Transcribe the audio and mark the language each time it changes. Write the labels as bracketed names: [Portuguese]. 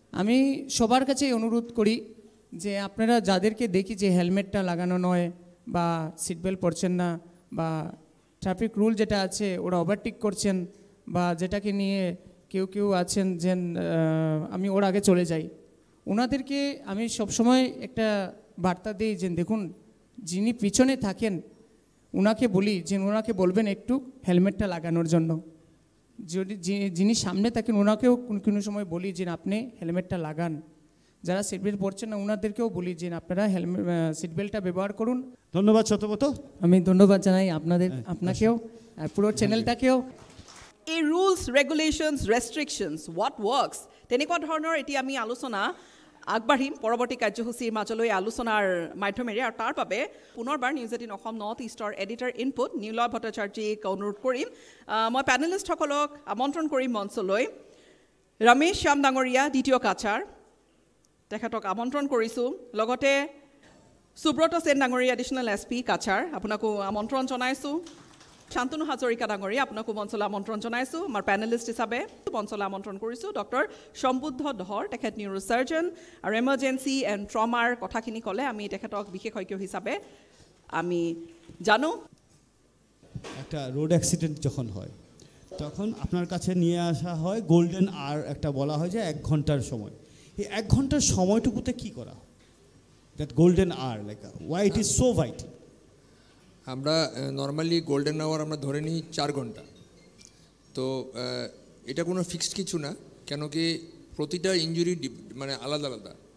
[Bangla] আমি সবার কাছে অনুরোধ করি যে আপনারা যাদেরকে দেখি যে হেলমেটটা লাগানো নয় বা সিট বেল্ট পরছেন না বা ট্রাফিক রুল যেটা আছে ওরা ওভারটেক করছেন বা যেটাকে নিয়ে কেউ আছেন যে আমি ওর আগে চলে যাই, ওনাদেরকে আমি সবসময় একটা বার্তা দিই যে দেখুন, যিনি পিছনে থাকেন ওনাকে বলি যে ওনাকে বলবেন একটু হেলমেটটা লাগানোর জন্য। যদি যিনি সামনে থাকেন ওনাকেও কোনো সময় বলি যে আপনি হেলমেটটা লাগান। যারা সিট বেল্ট পরছেন না ওনাদেরকেও বলি যে আপনারা সিট বেল্টটা ব্যবহার করুন। ধন্যবাদ সত্যব্রত। আমি ধন্যবাদ জানাই আপনাকেও আর পুরো চ্যানেলটাকেও। [Assamese] এই [English] rules, regulations, restrictions, what works, [Assamese] তেনেকুৱা ধৰণৰ এতিয়া আমি আলোচনা আগবাঢ়িম পৰৱৰ্তী কাৰ্যসূচীৰ মাজলৈ আলোচনাৰ মাধ্যমেৰে। আৰু তাৰ বাবে পুনৰবাৰ নিউজ 18 অসম নৰ্থ ইষ্টৰ এডিটৰ ইনপুট নীলা ভট্টাচাৰ্যীক অনুৰোধ কৰিম। মই পেনেলিষ্টসকলক আমন্ত্ৰণ কৰিম মঞ্চলৈ। ৰমেশ শ্যাম ডাঙৰীয়া, দ্বিতীয় কাছাৰ, তেখেতক আমন্ত্ৰণ কৰিছোঁ। লগতে সুব্ৰত সেন ডাঙৰীয়া, এডিশ্যনেল SP কাছাৰ, আপোনাকো আমন্ত্ৰণ জনাইছোঁ। শান্তনু হাজৰিকা ডাঙৰীয়া, আপোনাকো মঞ্চলৈ আমন্ত্ৰণ জনাইছোঁ। আমাৰ পেনেলিষ্ট হিচাপে মঞ্চলৈ আমন্ত্ৰণ কৰিছোঁ ডক্টৰ সম্বুদ্ধ ধৰ, তেখেত নিউৰো চাৰ্জন আৰু এমাৰ্জেঞ্চি এণ্ড ট্ৰমাৰ কথাখিনি ক'লে আমি তেখেতক বিশেষজ্ঞ হিচাপে আমি জানো। [Bangla] একটা রোড অ্যাক্সিডেন্ট যখন হয় তখন আপনার কাছে নিয়ে আসা হয় গোল্ডেন আওয়ার, একটা বলা হয় যে 1 ঘন্টার সময়। এই 1 ঘন্টার সময়টুকুতে কি করা, [English] That golden hour, like why it is so vital? [Bangla] আমরা নর্মালি গোল্ডেন আওয়ার আমরা ধরে নিই 4 ঘন্টা। তো এটা কোনো ফিক্সড কিছু না, কেন কি প্রতিটা ইঞ্জুরি মানে আলাদা আলাদা।